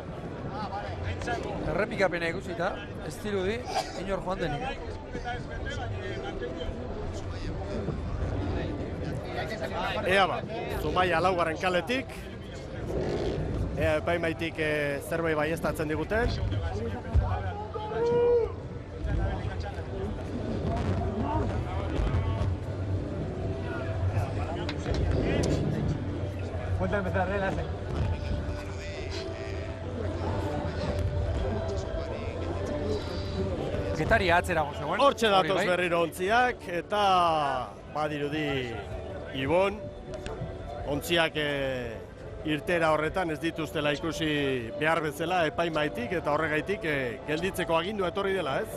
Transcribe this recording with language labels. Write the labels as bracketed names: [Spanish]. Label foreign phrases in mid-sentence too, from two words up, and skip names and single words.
[Basque] Errepikapena ikusita, ez dirudi, inor joan denik. Ea ba, Zumaia laugarren kaletik. Ea epaimaitik zerbait baieztatzen diguten. [Spanish] Vuelta a empezar, enlace. [Basque] Getaria atzerago zegoen. Hortxe datoz berriro ontziak, eta badirudi Ibon, ontziak irtera horretan ez dituztela ikusi behar bezala epaimaitik eta horregaitik gelditzeko agindua etorri dela, ez?